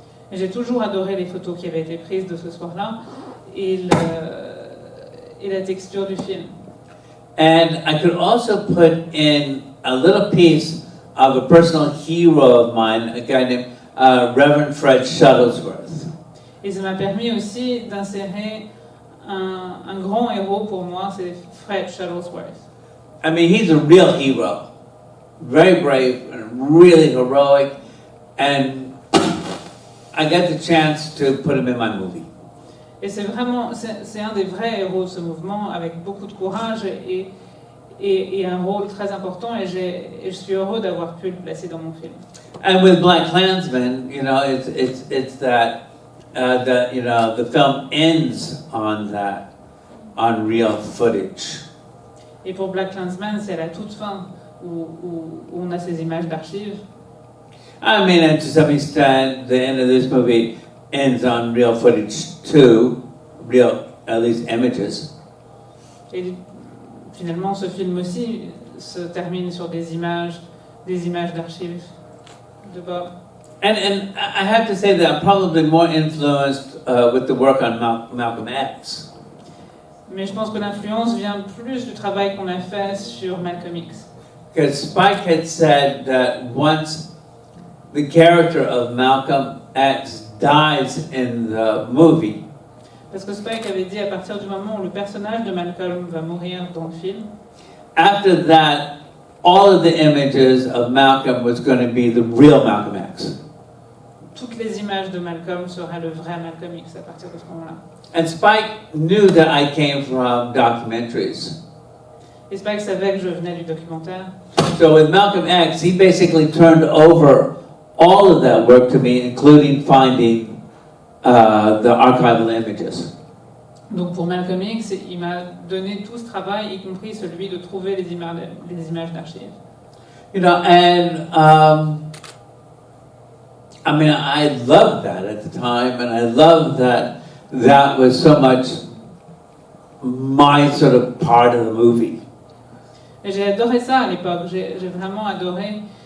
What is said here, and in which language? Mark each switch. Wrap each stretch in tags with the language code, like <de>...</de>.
<fr>et j'ai toujours adoré les photos qui avaient été prises de ce soir-là et la texture du film.</fr> <en>And I could also put in a little piece of a personal hero of mine, a guy named Reverend Fred Shuttlesworth.</en> <fr>Et ça m'a permis aussi d'insérer un grand héros pour moi, c'est Fred Shuttlesworth.</fr> <en>I mean, he's a real hero, very brave and really heroic, and I got the chance to put him in my movie.</en> <fr>Et c'est un des vrais héros de ce mouvement, avec beaucoup de courage et un rôle très important, et je suis heureux d'avoir pu le placer dans mon film.</fr> <en>And with Black Klansman, you know, it's that the film ends on real footage.</en> <fr>Et pour Black Klansman, c'est à la toute fin où on a ces images d'archives.</fr> <en>I mean, and to some extent, the end of this movie ends on real footage too, real, at least images.</en> <fr>Et finalement, ce film aussi se termine sur des images d'archives de Bob.</fr> <en>And I have to say that I'm probably more influenced with the work on Malcolm X.</en> <fr>Mais je pense que l'influence vient plus du travail qu'on a fait sur Malcolm X.</fr> <en>Because Spike had said that once the character of Malcolm X dies in the movie,</en> <fr>Parce que Spike avait dit à partir du moment où le personnage de Malcolm va mourir dans le film,</fr> <en>after that, all of the images of Malcolm was going to be the real Malcolm X.</en> <fr>toutes les images de Malcolm seraient le vrai Malcolm X à partir de ce moment-là.</fr> <en>And Spike knew that I came from documentaries.</en> <fr>Et Spike savait que je venais du documentaire.</fr> <en>So with Malcolm X, he basically turned over all of that work to me, including finding the archival images.</en> <fr>Donc pour Malcolm X, il m'a donné tout ce travail, y compris celui de trouver les images d'archives.</fr> <en>You know, and I mean, I loved that at the time, and I loved that was so much my sort of part of the movie.</en> <fr>Et j'ai adoré ça à l'époque, j'ai vraiment adoré</fr>